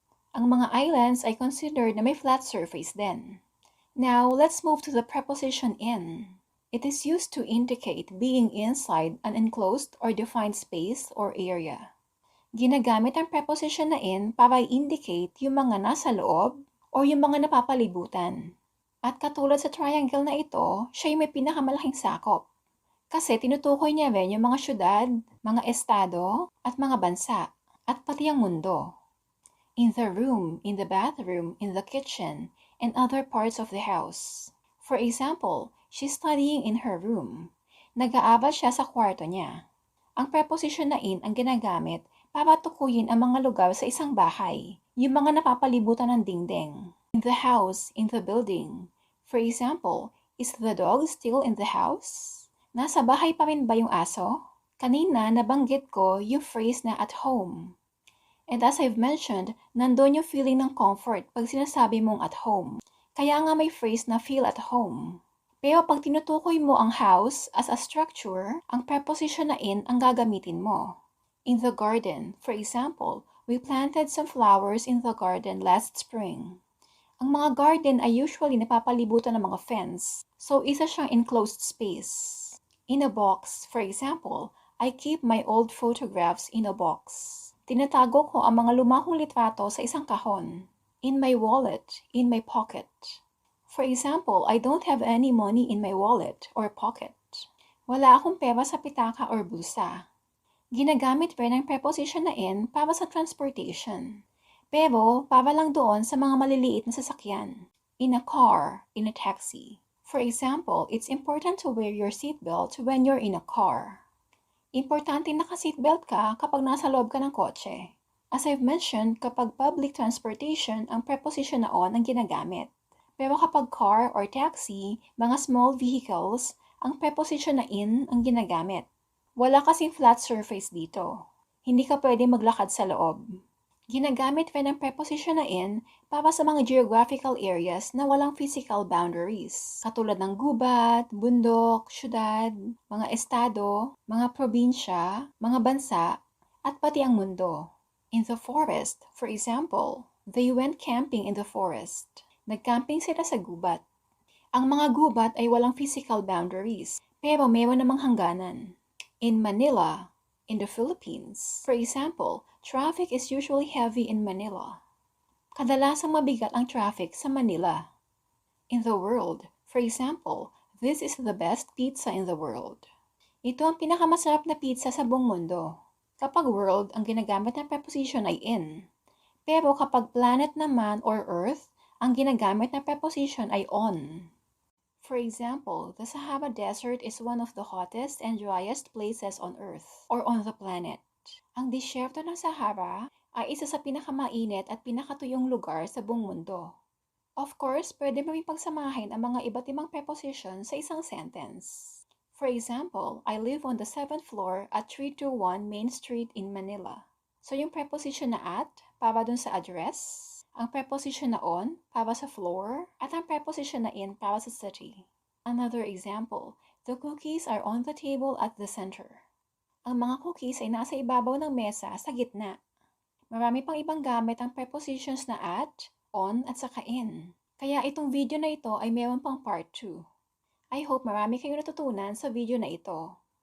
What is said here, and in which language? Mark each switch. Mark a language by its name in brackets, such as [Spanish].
[Filipino] Ang mga islands ay considered na may flat surface din. [English] Now, let's move to the preposition in. It is used to indicate being inside an enclosed or defined space or area. [Filipino] Ginagamit ang preposition na in para i-indicate yung mga nasa loob o yung mga napapalibutan. At katulad sa triangle na ito, siya may pinakamalaking sakop. Kasi tinutukoy niya rin yung mga syudad, mga estado, at mga bansa, at pati ang mundo. [English] In the room, in the bathroom, in the kitchen, and other parts of the house. For example, She's studying in her room. [Filipino] Nag-aabal siya sa kwarto niya. Ang preposition na in ang ginagamit para tukuyin ang mga lugar sa isang bahay, yung mga napapalibutan ng dingding. [English] In the house, in the building. For example, is the dog still in the house? [Filipino] Nasa bahay pa rin ba yung aso? Kanina nabanggit ko yung phrase na at home. [English] And as I've mentioned, [Filipino] nandun yung [English] feeling ng comfort [Filipino] pag sinasabi mong [English] at home. [Filipino] Kaya nga may phrase na feel at home. Pero pag tinutukoy mo ang house [English] as a structure, [Filipino] ang preposition na in ang gagamitin mo. [English] In the garden, for example, we planted some flowers in the garden last spring. [Filipino] Ang mga garden ay usually napapalibutan ng mga fence, so isa siyang enclosed space. [English] In a box, for example, I keep my old photographs in a box. [Filipino] Tinatago ko ang mga lumahong litrato sa isang kahon. [English] In my wallet, in my pocket. For example, I don't have any money in my wallet or pocket. [Filipino] Wala akong pera sa pitaka or bulsa. Ginagamit rin ang preposition na in para sa transportation. Pero para lang doon sa mga maliliit na sasakyan. [English] In a car, in a taxi. For example, it's important to wear your seatbelt when you're in a car. [Filipino] Importante naka-seatbelt ka kapag nasa loob ka ng kotse. [English] As I've mentioned, [Filipino] kapag public transportation, ang preposition na on ang ginagamit. Pero kapag car or taxi, mga small vehicles, ang preposition na in ang ginagamit. Wala kasing flat surface dito. Hindi ka pwede maglakad sa loob. Ginagamit rin ang preposition na in para sa mga geographical areas na walang physical boundaries, katulad ng gubat, bundok, syudad, mga estado, mga probinsya, mga bansa, at pati ang mundo. [English] In the forest, for example, they went camping in the forest. [Filipino] Nagcamping sila sa gubat. Ang mga gubat ay walang physical boundaries, pero meron namang hangganan. [English] In Manila, in the Philippines, for example, traffic is usually heavy in Manila. [Filipino] Kadalasang mabigat ang traffic sa Manila. [English] In the world, for example, this is the best pizza in the world. [Filipino] Ito ang pinakamasarap na pizza sa buong mundo. Kapag world, ang ginagamit na preposition ay in. Pero kapag planet naman or earth, ang ginagamit na preposition ay on. [English] For example, the Sahara Desert is one of the hottest and driest places on Earth or on the planet. [Filipino] Ang disyerto ng Sahara ay isa sa pinakamainit at pinakatuyong lugar sa buong mundo. Of course, pwede mo rin pagsamahin ang mga iba't ibang preposition sa isang sentence. [English] For example, I live on the 7th floor at 321 Main Street in Manila. [Filipino] So yung preposition na at, para dun sa address, ang preposition na on, para sa floor, at ang preposition na in, para sa city. [English] Another example, the cookies are on the table at the center. [Filipino] Ang mga cookies ay nasa ibabaw ng mesa sa gitna. Marami pang ibang gamit ang prepositions na at, on, at saka in. Kaya itong video na ito ay meron pang part 2. [English] I hope [Filipino] marami kayong natutunan sa video na ito.